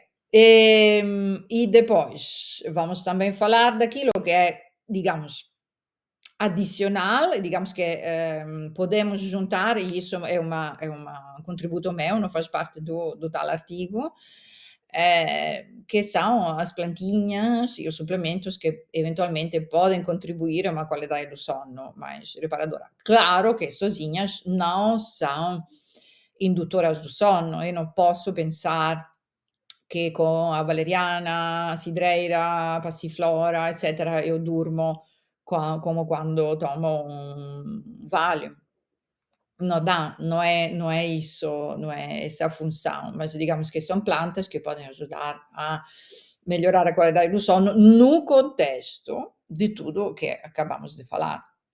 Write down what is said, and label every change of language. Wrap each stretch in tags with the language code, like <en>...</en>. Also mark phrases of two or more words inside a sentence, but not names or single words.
<pt>E depois vamos também falar daquilo que é, digamos, adicional, digamos que podemos juntar, e isso um contributo meu, não faz parte do tal artigo, que são as plantinhas e os suplementos que eventualmente podem contribuir a uma qualidade do sono mais reparadora. Claro que sozinhas não são indutoras do sono, eu não posso pensar</pt> <it>che con</it> <pt>a valeriana, a cidreira, passiflora, eccetera, eu durmo como quando tomo um Valium. Não dá, não é isso, não é essa a função, mas digamos que são plantas que podem ajudar a melhorar a qualidade do sono no contexto de tudo que acabamos de falar.</pt>